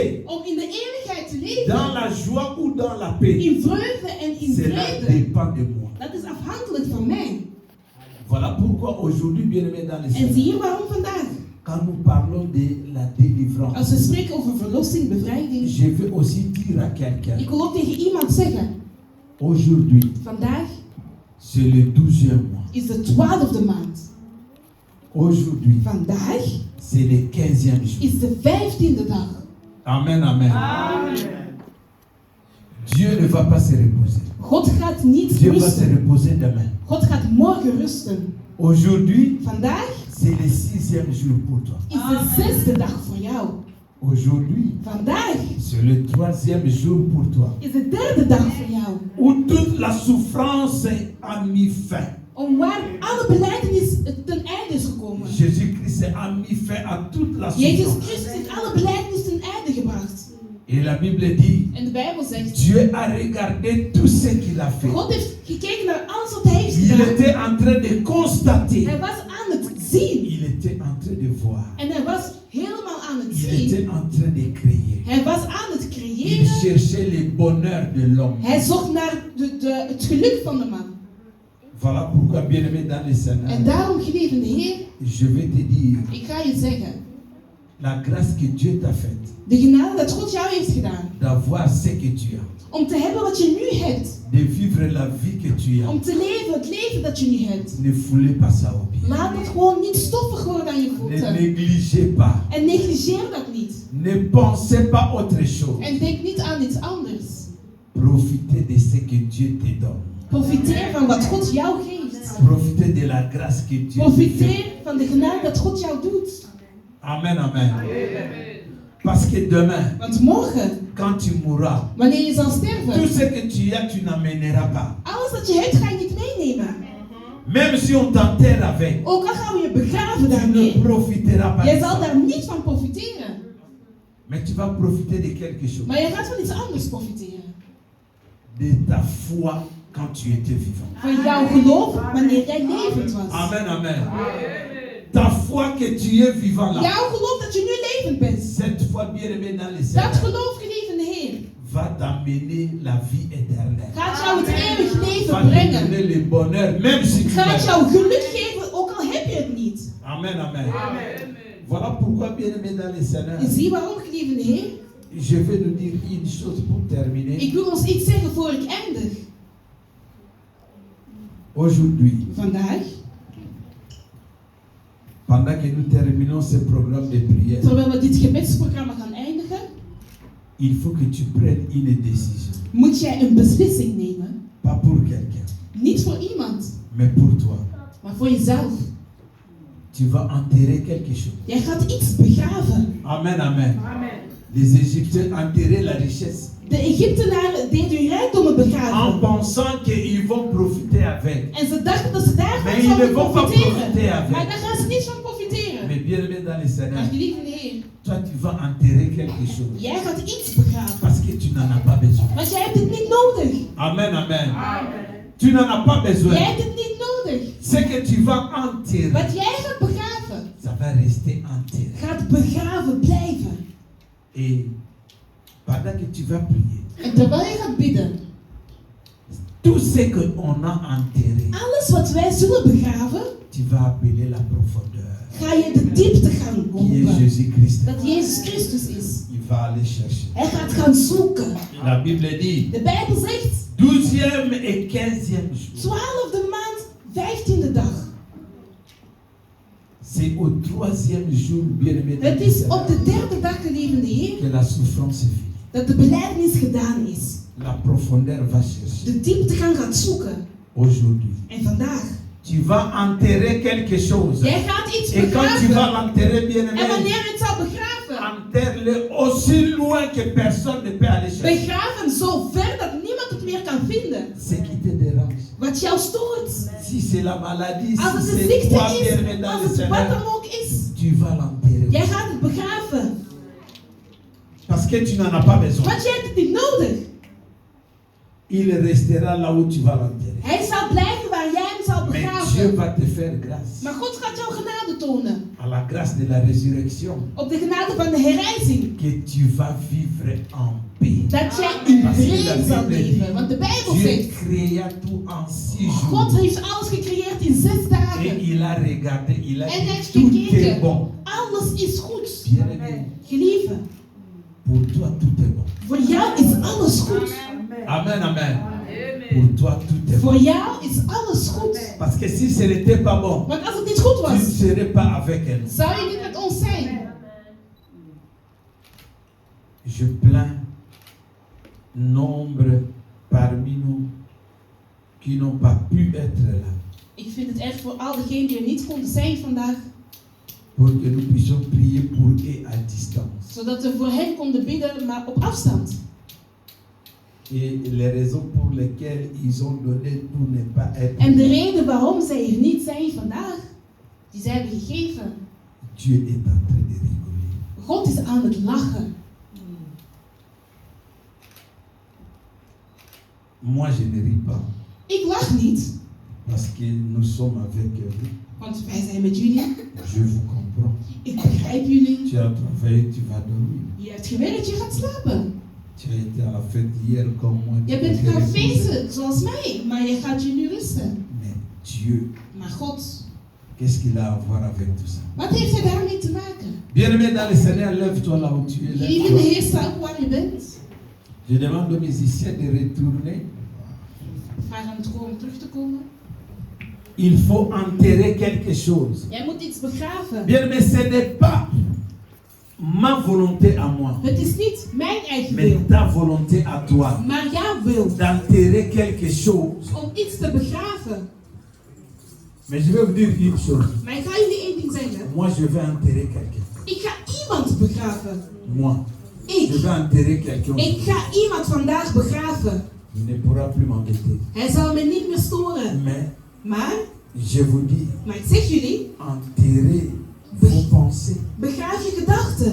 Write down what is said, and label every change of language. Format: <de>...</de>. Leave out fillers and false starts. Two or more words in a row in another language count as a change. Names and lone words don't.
<nl>Om in de eeuwigheid te leven.</nl> <fr>Dans la joie ou dans la paix.</fr> <nl>In vreugde en in</nl> <fr>Cela</fr> <nl>vrede.</nl> <fr>dépend de moi.</fr> <nl>Dat is afhankelijk van mij.</nl> <fr>Voilà pourquoi aujourd'hui, bien-aimés dans le</fr> <nl>En</nl> <fr>Seigneur,</fr> <nl>zie je waarom vandaag?</nl> <fr>quand nous parlons de la délivrance,</fr> <nl>Als we spreken over verlossing, bevrijding.</nl> <fr>je veux aussi dire à quelqu'un,</fr> <nl>Ik wil ook tegen iemand zeggen.</nl> <fr>aujourd'hui,</fr> <nl>Vandaag</nl> <fr>c'est le 12e mois.</fr> <nl>is de 12e maand.</nl> <fr>Aujourd'hui,</fr> <nl>Vandaag</nl> <fr>c'est le 15e jour.</fr> <nl>is de 15e dag.</nl> <fr>Amen, amen. Dieu ne va pas se reposer.</fr> <nl>God gaat niet</nl> <fr>Dieu va se</fr> <nl>rusten.</nl> <fr>reposer demain.</fr> <nl>God gaat morgen rusten.</nl> <fr>Aujourd'hui,</fr> <nl>Vandaag</nl> <fr>c'est le 6e jour pour toi.</fr> <nl>is de 6e dag voor jou.</nl> <fr>Aujourd'hui,</fr> <nl>Vandaag</nl> <fr>c'est le 3e jour pour toi.</fr> <nl>is de 3e dag voor jou.</nl> <fr>Où toute la souffrance a mis fin.</fr> <nl>Om waar alle belijdenis ten einde is gekomen.</nl> <fr>Jésus-Christ a mis fin à toute la</fr> <nl>Jezus</nl> <fr>souffrance.</fr> <nl>Christus heeft alle belijdenis ten einde gebracht.</nl> <fr>Et la Bible dit,</fr> <nl>En de Bijbel zegt,</nl> <fr>Dieu a regardé tout ce qu'il a fait.</fr> <nl>God heeft gekeken naar alles wat hij heeft</nl> <fr>Il</fr> <nl>gedaan.</nl> <fr>était en train de constater.</fr> <nl>Hij was aan het zien.</nl> <fr>Il était en train de voir.</fr> <nl>En hij was helemaal aan het</nl> <fr>Il</fr> <nl>zien.</nl> <fr>était en train de créer.</fr> <nl>Hij was aan het</nl> <fr>Il</fr> <nl>creëren.</nl> <fr>cherchait le bonheur de l'homme.</fr> <nl>Hij zocht naar het geluk van de man.</nl> <fr>Voilà pourquoi, bien-aimé dans le</fr> <nl>En</nl> <fr>Seigneur,</fr> <nl>daarom, geliefde Heer,</nl> <fr>je vais te dire,</fr> <nl>ik ga je zeggen.</nl> <fr>la grâce que Dieu t'a faite,</fr> <nl>De genade dat God jou heeft gedaan.</nl> <fr>d'avoir ce que tu as,</fr> <nl>Om te hebben wat je nu hebt.</nl> <fr>de vivre la vie que tu as,</fr> <nl>Om te leven het leven dat je nu hebt.</nl> <fr>ne foulez pas ça au pied.</fr> <nl>Laat het gewoon niet stoffig worden aan je</nl> <fr>Ne</fr> <nl>voeten.</nl> <fr>négligez pas.</fr> <nl>En negligeer dat niet.</nl> <fr>Ne pensez pas autre chose.</fr> <nl>En denk niet aan iets anders.</nl> <fr>Profitez de ce que Dieu te donne.</fr> <nl>Profiteer van wat God jou geeft.</nl> <fr>Profitez de la grâce que Dieu te fait.</fr> <nl>Profiteer van de genade dat God jou doet.</nl> <fr>Amen, amen. Parce que demain,</fr> <nl>Want morgen,</nl> <fr>quand tu mourras,</fr> <nl>wanneer je zal</nl> <fr>tout</fr> <nl>sterven,</nl> <fr>ce que tu as, tu n'amèneras pas.</fr> <nl>alles dat je hebt ga je niet meenemen.</nl> <fr>Même si on t'enterre avec,</fr> <nl>Ook al gaan we je begraven</nl> <fr>tu ne</fr> <nl>daarmee.</nl> <fr>profiteras pas.</fr> <nl>Jij</nl> <fr>de</fr> <nl>zal</nl> <fr>ça.</fr> <nl>daar niet van profiteren.</nl> <fr>Mais tu vas profiter de quelque chose.</fr> <nl>Maar je gaat van iets anders profiteren.</nl> <fr>De ta foi quand tu étais vivant.</fr> <nl>Van jouw geloof wanneer jij levend was.</nl> <fr>Amen, amen. Ta foi que tu es vivant là.</fr> <nl>Jouw geloof dat je nu levend bent.</nl> <fr>Cette foi bien-aimée dans les</fr> <nl>Dat</nl> <fr>Seigneur</fr> <nl>geloof, geliefde Heer,</nl> <fr>va t'amener la vie éternelle.</fr> <nl>gaat jou het eeuwig</nl> <fr>Va</fr> <nl>leven te brengen.</nl> <fr>donner le bonheur, même si tu</fr> <nl>Gaat</nl> <fr>meurs.</fr> <nl>jou geluk geven, ook al heb je het niet.</nl> <fr>Amen, amen. Voilà pourquoi, bien-aimé dans les Seigneur,</fr> <nl>En zie waarom, geliefde Heer?</nl> <fr>je vais nous dire une chose pour terminer.</fr> <nl>Ik wil ons iets zeggen voor ik eindig.</nl> <fr>Aujourd'hui,</fr> <nl>Vandaag,</nl> <fr>pendant que nous terminons ce programme de prière,</fr> <nl>terwijl we dit gebedsprogramma gaan eindigen,</nl> <fr>il faut que tu prennes une décision.</fr> <nl>moet jij een beslissing nemen.</nl> <fr>Pas pour quelqu'un,</fr> <nl>Niet voor iemand,</nl> <fr>mais pour toi.</fr> <nl>maar voor jezelf.</nl> <fr>Tu vas enterrer quelque chose.</fr> <nl>Jij gaat iets begraven.</nl> <fr>Amen, amen. Les Égyptiens enterraient la richesse</fr> <nl>De Egyptenaren deden hun rijkdommen</nl> <fr>en</fr> <nl>begraven.</nl> <fr>pensant qu'ils vont profiter avec.</fr> <nl>En ze dachten dat ze daarvan</nl> <fr>Maar ils ne</fr> <nl>zouden</nl> <fr>vont pas profiter</fr> <nl>profiteren.</nl> <fr>avec.</fr> <nl>Maar daar gaan ze niet van profiteren.</nl> <fr>Mais bien aimé dans les</fr> <nl>Maar</nl> <fr>Seigneur,</fr> <nl>geliefde Heer,</nl> <fr>toi tu vas enterrer quelque chose</fr> <nl>jij gaat iets begraven.</nl> <fr>parce que tu n'en as pas besoin.</fr> <nl>Want jij hebt het niet nodig.</nl> <fr>Amen, amen. Tu n'en as pas besoin.</fr> <nl>Jij hebt het niet nodig.</nl> <fr>Ce que tu vas enterrer,</fr> <nl>Wat jij gaat begraven,</nl> <fr>ça va rester enterré.</fr> <nl>gaat begraven blijven.</nl> <fr>Et pendant que tu vas prier,</fr> <nl>En terwijl je gaat bidden,</nl> <fr>tout ce qu'on a enterré,</fr> <nl>alles wat wij zullen begraven,</nl> <fr>tu vas appeler la profondeur,</fr> <nl>ga je de diepte gaan</nl> <fr>qui est</fr> <nl>roepen.</nl> <fr>Jésus-Christ.</fr> <nl>Dat Jezus Christus is.</nl> <fr>Il va aller chercher.</fr> <nl>Hij gaat gaan zoeken.</nl> <fr>La Bible dit,</fr> <nl>De Bijbel zegt,</nl> <fr>12e et 15e jour.</fr> <nl>12e maand, 15e dag.</nl> <fr>C'est au 3e jour, bien-aimé, dans</fr> <nl>Het</nl> <fr>le</fr> <nl>is</nl> <fr>Seigneur,</fr> <nl>op de 3e dag, geliefde Heer,</nl> <fr>que la souffrance est finie.</fr> <nl>dat de belijdenis gedaan is.</nl> <fr>La profondeur va chercher.</fr> <nl>De dieptegang gaat zoeken.</nl> <fr>Aujourd'hui,</fr> <nl>En vandaag,</nl> <fr>tu vas enterrer quelque chose.</fr> <nl>jij gaat iets</nl> <fr>Et quand tu vas</fr> <nl>begraven.</nl> <fr>l'enterrer,</fr> <nl>En</nl> <fr>bien-aimé,</fr> <nl>wanneer je het zal begraven,</nl> <fr>enterre-le aussi loin que personne ne peut aller chercher.</fr> <nl>begraaf hem zo ver dat niemand het meer kan vinden.</nl> <fr>Ce qui te dérange.</fr> <nl>Wat jou stoort.</nl> <fr>Si c'est la maladie,</fr> <nl>Als het</nl> <fr>si</fr> <nl>een</nl> <fr>c'est</fr> <nl>ziekte</nl> <fr>quoi,</fr> <nl>is,</nl> <fr>bien-aimé, dans</fr> <nl>als</nl> <fr>le</fr> <nl>het wat</nl> <fr>Seigneur,</fr> <nl>dan ook is,</nl> <fr>tu vas l'enterrer.</fr> <nl>jij gaat het begraven.</nl> <fr>Parce que tu n'en as pas besoin.</fr> <nl>Want jij hebt het niet nodig.</nl> <fr>Il restera là où tu vas l'enterrer.</fr> <nl>Hij zal blijven waar jij hem zal</nl> <fr>Mais Dieu</fr> <nl>begraven.</nl> <fr>va te faire grâce.</fr> <nl>Maar God gaat jou genade tonen.</nl> <fr>À la grâce de la résurrection.</fr> <nl>Op de genade van de herrijzing.</nl> <fr>Que tu vas vivre en paix.</fr> <nl>Dat jij in vrede zal leven. Want de Bijbel</nl> <fr>Dieu</fr> <nl>zegt,</nl> <fr>créa tout en 6</fr> <nl>God</nl> <fr>jours.</fr> <nl>heeft alles gecreëerd in 6</nl> <fr>Et</fr> <nl>dagen.</nl> <fr>il a regardé, il a</fr> <nl>En hij</nl> <fr>dit</fr> <nl>heeft</nl> <fr>tout est</fr> <nl>gekeken.</nl> <fr>bon.</fr> <nl>Alles is goed.</nl> <fr>Bien-aimé,</fr> <nl>Gelieve,</nl> <fr>pour toi tout est bon.</fr> <nl>voor jou is alles goed.</nl> <fr>Amen, amen. Pour toi tout est bon.</fr> <nl>Voor jou is alles goed.</nl> <fr>Parce que si ce n'était pas bon,</fr> <nl>Want als het niet goed</nl> <fr>tu ne</fr> <nl>was,</nl> <fr>serais pas avec elle.</fr> <nl>zou je niet met ons zijn.</nl> <fr>Je plains nombre parmi nous qui n'ont pas pu être là.</fr> <nl>Ik vind het erg voor al diegenen die er niet konden zijn vandaag.</nl> <fr>Pour que nous puissions prier pour eux à distance.</fr> <nl>Zodat we voor hen konden bidden, maar op afstand.</nl> <fr>Et les raisons pour lesquelles ils ont donné pour ne pas être</fr> <nl>En de</nl> <fr>là,</fr> <nl>reden waarom zij er niet zijn vandaag, die zij hebben gegeven.</nl> <fr>Dieu est en train de rigoler.</fr> <nl>God is aan het lachen.</nl> <fr>Moi, je ne ris pas</fr> <nl>Ik lach niet,</nl> <fr>parce que nous sommes avec vous.</fr> <nl>want wij zijn met jullie.</nl> <fr>Je vous comprends.</fr> <nl>Ik begrijp jullie.</nl> <fr>Tu as travaillé, tu vas dormir.</fr> <nl>Je hebt gewerkt, je gaat slapen.</nl> <fr>Tu as été à la fête hier comme moi. tu</fr> <nl>Je bent</nl> <fr>peux te</fr> <nl>gaan</nl> <fr>reposer.</fr> <nl>feesten, zoals mij, maar je gaat je nu rusten.</nl> <fr>Mais Dieu,</fr> <nl>Maar God,</nl> <fr>qu'est-ce qu'il a à voir avec tout ça?</fr> <nl>wat heeft hij daarmee te maken?</nl> <fr>Bien-aimé dans le Seigneur, lève-toi là où tu es.</fr> <nl>Jullie in de</nl> <fr>Lève-toi.</fr> <nl>Heer, sta op waar je bent.</nl> <fr>Je demande aux musiciens de retourner.</fr> <nl>Ik vraag aan het koor om terug te komen.</nl> <fr>Il faut enterrer quelque chose.</fr> <nl>Jij moet iets begraven.</nl> <fr>Bien-aimé, ce n'est pas ma volonté à moi,</fr> <nl>Het is niet mijn eigen</nl> <fr>mais</fr> <nl>wil,</nl> <fr>ta volonté à toi.</fr> <nl>maar jouw wil.</nl> <fr>D'enterrer quelque chose.</fr> <nl>Om iets te begraven.</nl> <fr>Mais je vais vous dire une chose.</fr> <nl>Maar ik ga jullie één ding zeggen.</nl> <fr>Moi, je vais enterrer quelqu'un.</fr> <nl>Ik ga iemand begraven.</nl> <fr>Moi, je</fr> <nl>Ik.</nl> <fr>vais enterrer quelqu'un.</fr> <nl>Ik ga iemand vandaag begraven.</nl> <fr>Il ne pourra plus m'embêter.</fr> <nl>Hij zal me niet meer storen.</nl> <fr>Mais</fr> <nl>Maar,</nl> <fr>je vous dis,</fr> <nl>maar ik zeg jullie,</nl> <fr>enterrer vos pensées.</fr> <nl>begraaf je gedachten.</nl>